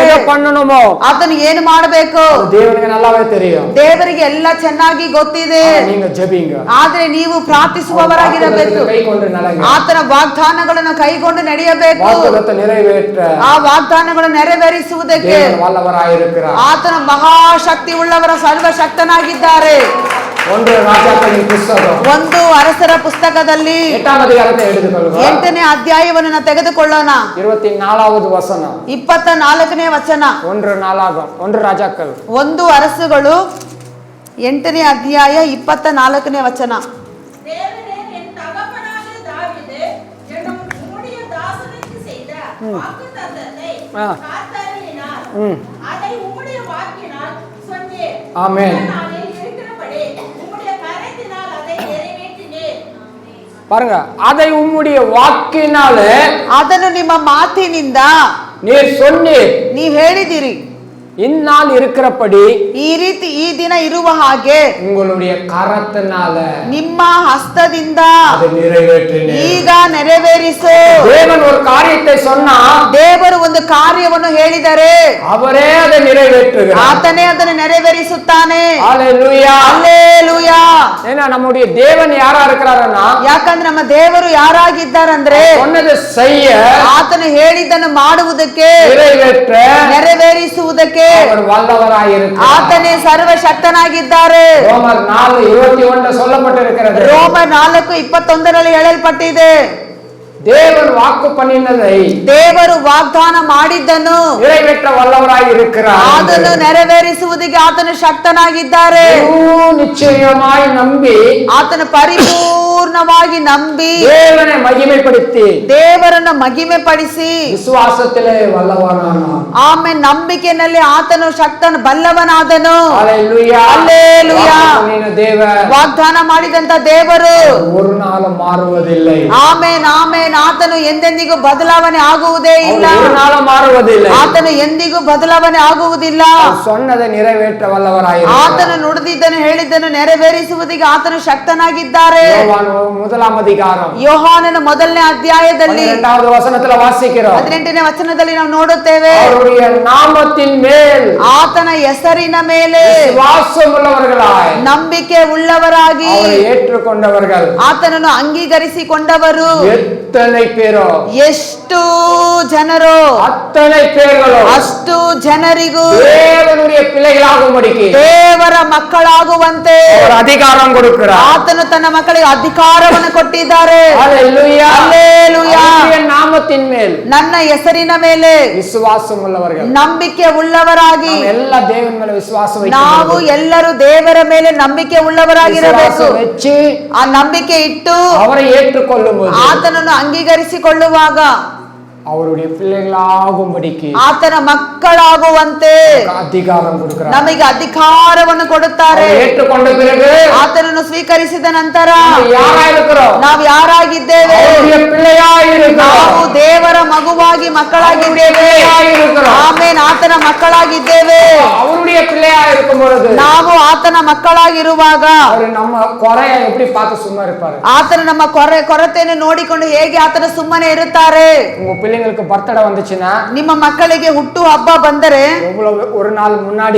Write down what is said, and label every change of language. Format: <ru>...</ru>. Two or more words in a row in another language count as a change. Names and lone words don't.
<kn>ಆತನು ಏನು ಮಾಡಬೇಕು ದೇವರಿಗೆ ಎಲ್ಲ ಚೆನ್ನಾಗಿ ಗೊತ್ತಿದೆ. ಆದ್ರೆ ನೀವು ಪ್ರಾರ್ಥಿಸುವವರಾಗಿರಬೇಕು, ಆತನ ವಾಗ್ದಾನಗಳನ್ನು ಕೈಗೊಂಡು ನಡೆಯಬೇಕು. ಆ ವಾಗ್ದಾನಗಳನ್ನು ನೆರವೇರಿಸುವುದಕ್ಕೆ ಆತನ ಮಹಾಶಕ್ತಿ ಉಳ್ಳವರ ಸರ್ವಶಕ್ತನಾಗಿದ್ದಾರೆ.</kn> <ta>ஒன்று ராஜாக்களின் புஸ்தகம்</ta> <kn>ಒಂದು ಅರಸರ ಪುಸ್ತಕದಲ್ಲಿ</kn> <ta>8ாம் அதிகாரத்தை எடுத்துக்கொள்ளுங்க.</ta> <kn>8ನೇ ಅಧ್ಯಾಯವನ್ನು ನಾವು ತೆಗೆದುಕೊಳ್ಳೋಣ. 24வது ವಚನ. 24ನೇ ವಚನ.</kn> <ta>ஒன்று ராஜாக்கள்.</ta> <kn>ಒಂದು ಅರಸುಗಳು 8ನೇ ಅಧ್ಯಾಯ 24ನೇ ವಚನ.</kn> <ta>தேவனே என் தகப்பனாகிய தாவீது என்னும் உம்முடைய தாசனுக்கு செய்த வாக்குத்தத்தத்தை காத்தருளினார். அதை உம்முடைய வாக்கினால் சொன்னீர். ஆமென். நாளில் இருக்கிறபடி உம்முடைய கரத்தினால் அதை நிறைவேற்றினீர். பாருங்க, அதை உம்முடைய வாக்கினாலே</ta> <kn>ಅದನ್ನು ನಿಮ್ಮ ಮಾತಿನಿಂದ</kn> <ta>நீர் சொன்னீர்.</ta> <kn>ನೀವು ಹೇಳಿದಿರಿ.</kn> <ta>இந்நாள் இருக்கிறபடி</ta> <kn>ಈ ರೀತಿ ಈ ದಿನ ಇರುವ ಹಾಗೆ</kn> <ta>உங்களுடைய கரத்தினால</ta> <kn>ನಿಮ್ಮ ಹಸ್ತದಿಂದ</kn> <ta>அதை நிறைவேற்றினீர்.</ta> <kn>ಈಗ ನೆರವೇರಿಸು.</kn> <ta>தேவன் ஒரு காரியத்தை சொன்னா</ta> <kn>ದೇವರು ಒಂದು ಕಾರ್ಯವನ್ನು ಹೇಳಿದರೆ</kn> <ta>அவரೇ அதை நிறைவேற்றுகிறார்.</ta> <kn>ಆತನೇ ಅದನ್ನು ನೆರವೇರಿಸುತ್ತಾನೆ.</kn> <ta>ஹalleluya.</ta> <kn>ಹಲ್ಲೆಲೂಯಾ.</kn> <ta>ஏன்னா நம்முடைய தேவன் யாரா இருக்கிறாருன்னா,</ta> <kn>ಯಾಕಂದ್ರೆ ನಮ್ಮ ದೇವರು ಯಾರಾಗಿದ್ದಾರಂದ್ರೆ</kn> <ta>சொன்னதை செய்ய,</ta> <kn>ಆತನು ಹೇಳಿದ್ದನ್ನು ಮಾಡುವುದಕ್ಕೆ,</kn> <ta>நிறைவேற்ற</ta> <kn>ನೆರವೇರಿಸುವುದಕ್ಕೆ</kn> <ta>அவர் வல்லவராயிருக்கிறார்.</ta> <kn>ಆತನೇ ಸರ್ವಶಕ್ತನಾಗಿದ್ದಾರೆ.</kn> <ta>ரோமர் 4:21 சொல்லப்பட்டிருக்கிறது.</ta> <kn>ರೋಮರ್ 4:21 ಹೇಳಲ್ಪಟ್ಟಿದೆ.</kn> <ta>தேவன் வாக்கு பண்ணினதை</ta> <kn>ದೇವರು ವಾಗ್ದಾನ ಮಾಡಿದ್ದನ್ನು</kn> <ta>நிறைவேற்ற வல்லவராயிருக்கிறார்.</ta> <kn>ಅದನ್ನು ನೆರವೇರಿಸುವುದಕ್ಕೆ ಆತನು ಶಕ್ತನಾಗಿದ್ದಾರೆ.</kn> <ta>நிச்சயமாய் நம்பி</ta> <kn>ಆತನು ಪರಿಪೂರ್ಣವಾಗಿ ನಂಬಿ</kn> <ta>தேவனை மகிமைப்படுத்தி</ta> <kn>ದೇವರನ್ನು ಮಹಿಮೆ ಪಡಿಸಿ</kn> <ta>விசுவாசத்திலே வல்லவனானான்.</ta> <kn>ಆಮೇಲೆ ನಂಬಿಕೆಯಲ್ಲಿ ಆತನು ಶಕ್ತನ ಬಲ್ಲವನಾದನು.</kn> <ta>ஹalleluya.</ta> <kn>ಹಲ್ಲೆಲೂಯಾ.</kn> <ta>வாக்கு பண்ணின தேவன்</ta> <kn>ವಾಗ್ದಾನ ಮಾಡಿದಂತ ದೇವರು</kn> <ta>ஒரு நாளும் மாறுவதில்லை.</ta> <kn>ಆಮೇನ್ ಆಮೇನ್. ಆತನು ಎಂದೆಂದಿಗೂ ಬದಲಾವಣೆ ಆಗುವುದೇ ಇಲ್ಲ.</kn> <ta>ஒரு நாளும் மாறுவதில்லை.</ta> <kn>ಆತನು ಎಂದಿಗೂ ಬದಲಾವಣೆ ಆಗುವುದಿಲ್ಲ.</kn> <ta>சொன்னதை நிறைவேற்ற வல்லவராயிருக்கிறார்.</ta> <kn>ಆತನು ನುಡಿದಿದ್ದನ್ನು ಹೇಳಿದ್ದನ್ನು ನೆರವೇರಿಸುವುದಕ್ಕೆ ಆತನು ಶಕ್ತನಾಗಿದ್ದಾರೆ.</kn> <ta>யோவான் 1ஆம் அதிகாரம்</ta> <kn>ಯೋಹಾನನ 1ನೇ ಅಧ್ಯಾಯದಲ್ಲಿ</kn> <ta>12வது வசனத்துல வாசிக்கிறோம்.</ta> <kn>18ನೇ ವಚನದಲ್ಲಿ ನಾವು ನೋಡುತ್ತೇವೆ,</kn> <ta>அவருடைய நாமத்தின் மேல்</ta> <kn>ಆತನ ಹೆಸರಿನ ಮೇಲೆ</kn> <ta>விசுவாசம் உள்ளவர்களாய்</ta> <kn>ನಂಬಿಕೆ ಉಳ್ಳವರಾಗಿ</kn> <ta>அவரை ஏற்றுக்கொண்டவர்கள்</ta> <kn>ಆತನನ್ನು ಅಂಗೀಕರಿಸಿಕೊಂಡವರು</kn> <ta>எத்தனை பேரோ,</ta> <kn>ಎಷ್ಟು ಜನರು,</kn> <ta>அத்தனை பேர்களோ</ta> <kn>ಅಷ್ಟು ಜನರಿಗೂ</kn> <ta>தேவனுடைய பிள்ளைகளாகும்படிக்கு</ta> <kn>ದೇವರ ಮಕ್ಕಳಾಗುವಂತೆ</kn> <ta>ஒரு அதிகாரம் கொடுக்கிறார்.</ta> <kn>ಆತನು ತನ್ನ ಮಕ್ಕಳಿಗೆ ಅಧಿಕಾರವನ್ನು ಕೊಟ್ಟಿದ್ದಾರೆ.</kn> <ta>ஹalleluya.</ta> <kn>ಹಲ್ಲೆಲೂಯಾ.</kn> <ta>அவருடைய நாமத்தின் மேல்</ta> <kn>ನನ್ನ ಹೆಸರಿನ ಮೇಲೆ</kn> <ta>விசுவாசம் உள்ளவர்கள்.</ta> <kn>ನಂಬಿಕೆ ಉಳ್ಳವರಾಗಿ</kn> <ta>நாம் எல்லா தேவன் மேல விசுவாசம்</ta> <kn>ನಾವು</kn> <ta>வைக்கணும்.</ta> <kn>ಎಲ್ಲರೂ ದೇವರ ಮೇಲೆ ನಂಬಿಕೆ ಉಳ್ಳವರಾಗಿರಬೇಕು.</kn> <ta>விசுவாசம் வச்சு</ta> <kn>ಆ ನಂಬಿಕೆ ಇಟ್ಟು</kn> <ta>அவரை ஏற்றுக்கொள்ளும்போது</ta> <kn>ಆತನನ್ನು ಅಂಗೀಕರಿಸಿಕೊಳ್ಳುವಾಗ</kn> <ta>அவருடைய பிள்ளைகளாகும்படிக்கு</ta> <kn>ಆತನ ಮಕ್ಕಳಾಗುವಂತೆ</kn> <ta>அதிகாரம் கொடுக்கிறார்.</ta> <kn>ನಮಗೆ ಅಧಿಕಾರವನ್ನು ಕೊಡುತ್ತಾರೆ.</kn> <ta>அவரை ஏற்றுக்கொண்ட பிறகு</ta> <kn>ಆತನನ್ನು ಸ್ವೀಕರಿಸಿದ ನಂತರ</kn> <ta>நாம் யாரா இருக்கிறோம்?</ta> <kn>ನಾವು ಯಾರಾಗಿದ್ದೇವೆ?</kn> <ta>அவருடைய பிள்ளையாய் இருக்கிறோம்.</ta> <kn>ನಾವು ದೇವರ ಮಗುವಾಗಿ ಮಕ್ಕಳಾಗಿದ್ದೇವೆ.</kn> <ta>பிள்ளையாய் இருக்கிறோம்.</ta> <kn>ಆಮೇನ್. ಆತನ ಮಕ್ಕಳಾಗಿದ್ದೇವೆ.</kn> <ta>அவருடைய பிள்ளையாய் இருக்கும் பொழுது</ta> <kn>ನಾವು ಆತನ ಮಕ್ಕಳಾಗಿರುವಾಗ</kn> <ta>அவர் நம்ம குறைய எப்படி பார்த்து சும்மா இருப்பாரு?</ta> <kn>ಆತನ ನಮ್ಮ ಕೊರತೆಯನ್ನು ನೋಡಿಕೊಂಡು ಹೇಗೆ ಆತನ ಸುಮ್ಮನೆ ಇರುತ್ತಾರೆ?</kn> <ta>உங்க பிள்ளைங்களுக்கு பர்த்டே வந்துச்சுன்னா,</ta> <kn>ನಿಮ್ಮ ಮಕ್ಕಳಿಗೆ ಹುಟ್ಟು ಹಬ್ಬ ಬಂದರೆ</kn> <ta>எவ்வளவு ஒரு நாள் முன்னாடி</ta>